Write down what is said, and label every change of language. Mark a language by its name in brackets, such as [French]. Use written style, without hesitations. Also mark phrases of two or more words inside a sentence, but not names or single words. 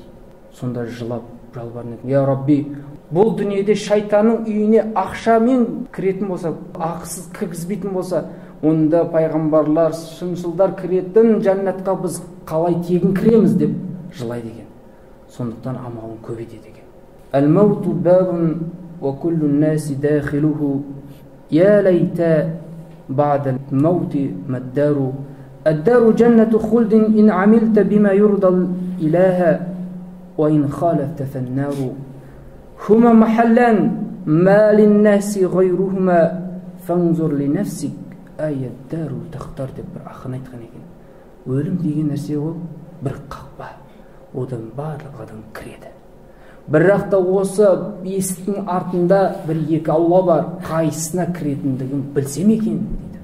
[Kazakh] Сонда жылап, жалбарынып, [Arabic] يا ربي, [Kazakh] бұл дүниеде шайтанның үйіне ақшамен кіретін болса, ақысыз кіргізбейтін болса, онда пайғамбарлар, шыншылдар кіретін жәннатқа біз қалай тегін кіреміз деп жылайды екен. Сондықтан амалын көбейтеді екен. [Arabic] الموت باب وكل الناس داخله يا ليت بعد الموت ما الدار الدار جنة خلد إن عملت بما يرضي الإله وإن خالفت فالنار هما محلان ما للناس غيرهما فانظر لنفسك أي الدار تختار [Kazakh] деп бір ақын айтқан екен. Өлім деген нәрсе ол бір қақпа, одан барлық адам кіреді. Бірақ та осы есіктің артында бір екі аула бар, қайсысына кіретіндігін білсем екен дейді.